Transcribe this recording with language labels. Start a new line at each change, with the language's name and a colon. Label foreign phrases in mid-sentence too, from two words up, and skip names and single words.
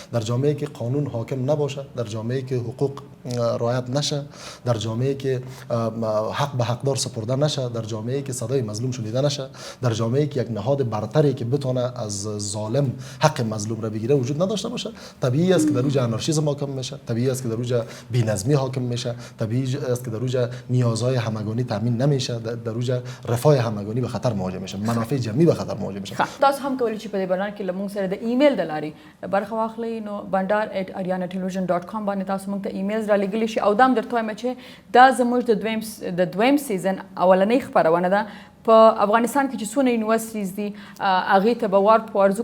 Persian: در جامعه که قانون حاکم نباشه، در جامعه که حقوق رعایت نشه، در جامعه که حق به حقدار سپرده نشه، در جامعه که صدای مظلوم شنیده نشه، در جامعه که یک نهاد برتری که بتونه از ظالم حق مظلوم را بگیره وجود نداشته باشه، طبیعی است که در اونجا انارشیسم حاکم میشه، طبیعی است که در اونجا بی‌نظمی حاکم میشه، طبیعی است که در اونجا نیازهای همگانی تامین نمیشه، در اونجا رفاه همگانی به خطر مواجه میشه، منافع جمعی به خطر مواجه میشه.
Pashto: تاسو هم کولی چې په دې برنامه کې لمون سره د ایمیل د لارې برخه واخلئ. نو bandar@arianatelevision.com باندې تاسو موږ ته ایمیلز را لېږلی شي او دا هم درته وایم چې دا زموږ د دویم سیزن اولنۍ خپرونه ده. په افغانستان کې چې څونه یونیورسټیز دي هغې ته به وار په وار ځو.